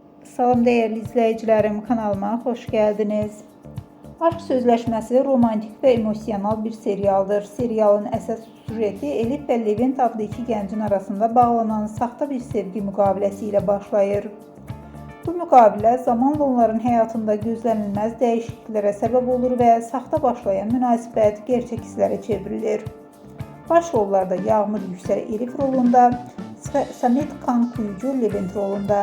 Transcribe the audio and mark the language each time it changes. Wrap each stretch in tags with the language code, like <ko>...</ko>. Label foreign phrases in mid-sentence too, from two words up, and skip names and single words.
<tr>Salam değerli izleyicilerim, kanalıma hoş geldiniz.</tr> <az>Aşk Sözləşməsi romantik ve emosional bir serialdır. Serialın əsas süjeti Elif ve Levent adlı iki gəncin arasında bağlanan saxta bir sevgi müqaviləsi ilə başlayır. Bu müqavilə zamanla onların həyatında gözlənilməz dəyişikliklərə səbəb olur və saxta başlayan münasibət gerçək hisslərə çevrilir. Baş rollarda Yağmur Yüksel Elif rolunda, Samet Kankuyucu Levent rolunda.</az>